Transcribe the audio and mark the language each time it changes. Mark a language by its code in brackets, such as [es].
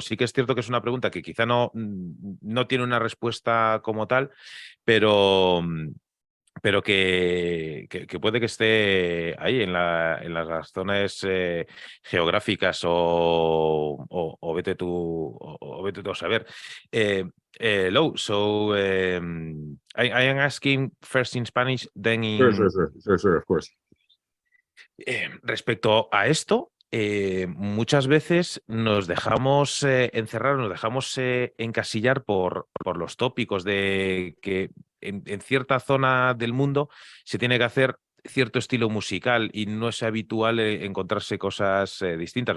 [es] Sí que es cierto que es una pregunta que quizá no tiene una respuesta como tal, pero que puede que esté ahí en las zonas geográficas o vete tú a saber. [en] Lo, so I am asking first in Spanish, then in... Sure, of course. [es] Respecto a esto, muchas veces nos dejamos encerrar, nos dejamos encasillar por los tópicos de que en cierta zona del mundo se tiene que hacer cierto estilo musical y no es habitual encontrarse cosas distintas.